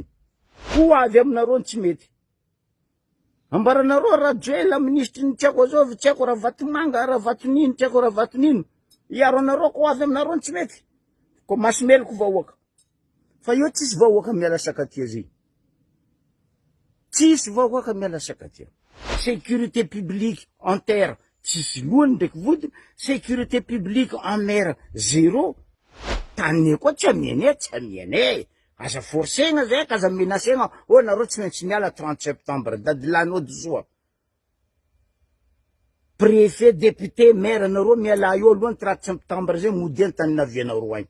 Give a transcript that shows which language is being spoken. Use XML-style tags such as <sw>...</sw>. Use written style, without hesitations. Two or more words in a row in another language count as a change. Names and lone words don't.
<mg>Ho avy aminareo tsy mety. Ambaranareo raha joela ministre ny tsy haiko azovy, tsy haiko raha Vatomanga, raha Vatonino, tsy haiko raha Vatonino. Iaro anareo ko avy aminareo tsy mety. Ko masimeloko vahoaka. Fa io tsisy vahoaka miala sakatia zay. Tsisy vahoaka miala sakatia.</mg> <fr>Sécurité publique en terre,</fr> <mg>tsisy lohany ndraiky vodiny.</mg> <fr>Sécurité publique en mer, zéro.</fr> <mg>Tany koa tsy amiene. Aza forcegna zay, aza menasegna. Nareo tsy maintsy miala 30 septembre, dadilanao disoa. Préfet, député, maire, nareo miala io alohan'ny 30 septembre zay, mody ny tany navianareo agny.</mg>